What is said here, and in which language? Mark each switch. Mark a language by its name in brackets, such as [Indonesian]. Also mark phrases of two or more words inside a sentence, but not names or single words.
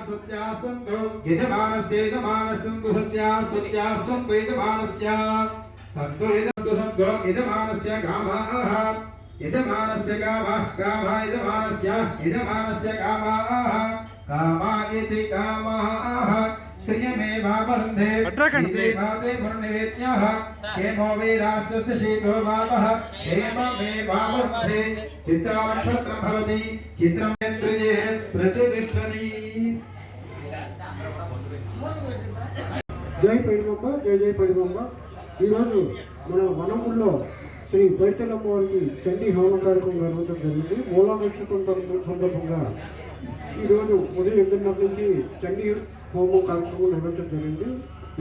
[Sanskrit] सत्याः सन्तु यजमानस्य यजमानस्सन्तु सत्याः सत्याः सन्तु यजमानस्य सन्तु यजमानस्य गामाः यजमानस्य कामः कामः यजमानस्य कामाः कामा इति कामाः श्रियमेवावरुन्धे इति वर्णवेद्यः हेमो वै राष्ट्रस्य शीतो वातः हेममेवावरुन्धे चित्रानक्षत्रं भवति चित्रमेन्द्रिये प्रतिष्ठति [Telugu] జై పైడిబొమ్మ జై జై పైడిబొమ్మ. ఈరోజు మన వనముల్లో శ్రీ పైడితల్లమ్మ వారికి చండీ హోమ కార్యక్రమం నిర్వహించడం జరిగింది. మూలా నక్షత్రం సందర్భంగా ఈరోజు ఉదయం 8:30 నుంచి చండీ హోమం కార్యక్రమం నిర్వహించడం జరిగింది.